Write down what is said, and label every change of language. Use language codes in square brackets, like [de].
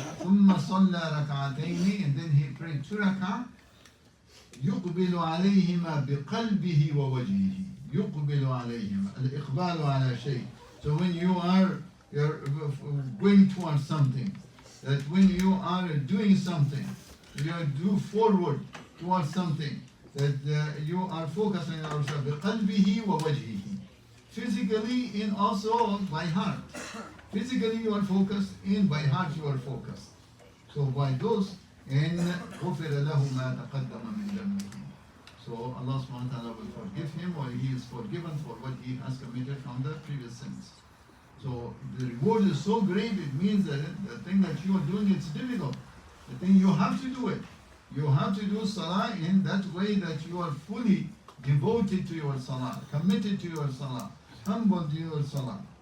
[ar] ثم صلى ركعتين, [en] and then he prayed 2 rak'ah. [ar] يقبل عليهما بقلبه ووجهه. يقبل عليهما. الإقبال على شيء. [en] So when you're going towards something, that when you are doing something, you do forward towards something, that you are focusing on yourself [ar] بقلبه ووجهه. [en] Physically and also by heart. Physically you are focused, and by heart you are focused. So by those, and [ar] غفر له ما تقدم من ذنبه. [en] So Allah subhanahu wa ta'ala will forgive him, or he is forgiven for what he has committed from the previous sins. So the reward is so great, it means that the thing that you are doing, it's difficult. The thing you have to do it. You have to do salah in that way that you are fully devoted to your salah, committed to your salah, humble to your salah.